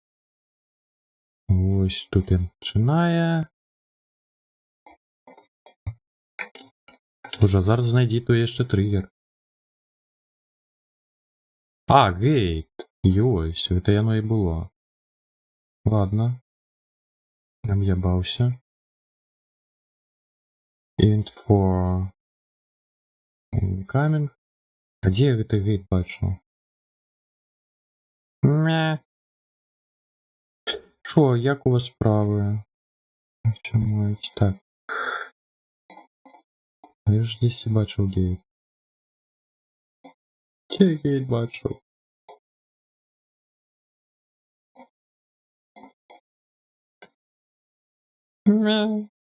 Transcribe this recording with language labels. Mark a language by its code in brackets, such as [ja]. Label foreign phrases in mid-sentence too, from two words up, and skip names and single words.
[be] Вось тут ён пачынае. Уже зараз знайдзі то яшчэ триггер. А, гейт. Ёсць, гэта яно і было. Ладно. Об'ябаўся. [en] Int for incoming. [be] А дзе я гэты гейт бачу? Мя. Шо, як у вас справы? Так. Я ж здесь бачыў гейт. Дзе гейт бачыў? Мя.